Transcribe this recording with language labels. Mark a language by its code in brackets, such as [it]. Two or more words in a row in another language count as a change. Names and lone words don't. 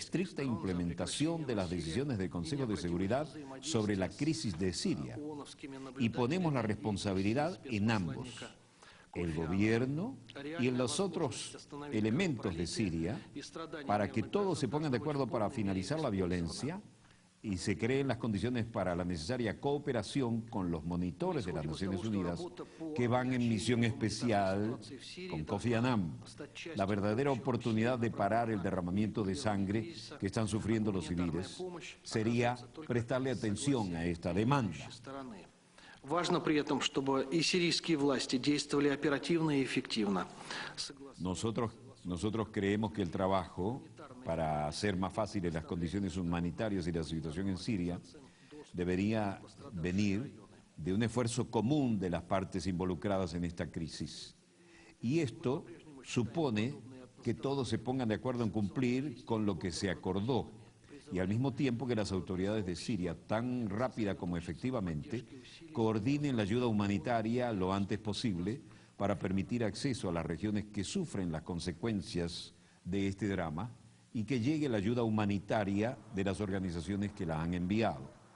[es] estricta implementación de las decisiones del Consejo de Seguridad sobre la crisis de Siria y ponemos la responsabilidad en ambos, el gobierno y en los otros elementos de Siria, para que todos se pongan de acuerdo para finalizar la violencia y se creen las condiciones para la necesaria cooperación con los monitores de las Naciones Unidas que van en misión especial con Kofi Annan. La verdadera oportunidad de parar el derramamiento de sangre que están sufriendo los civiles sería prestarle atención a esta demanda. [ru] Важно при этом, чтобы и сирийские власти действовали оперативно и эффективно. [es] Nosotros creemos que el trabajo para hacer más fáciles las condiciones humanitarias y la situación en Siria debería venir de un esfuerzo común de las partes involucradas en esta crisis. Y esto supone que todos se pongan de acuerdo en cumplir con lo que se acordó y al mismo tiempo que las autoridades de Siria, tan rápida como efectivamente, coordinen la ayuda humanitaria lo antes posible para permitir acceso a las regiones que sufren las consecuencias de este drama y que llegue la ayuda humanitaria de las organizaciones que la han enviado.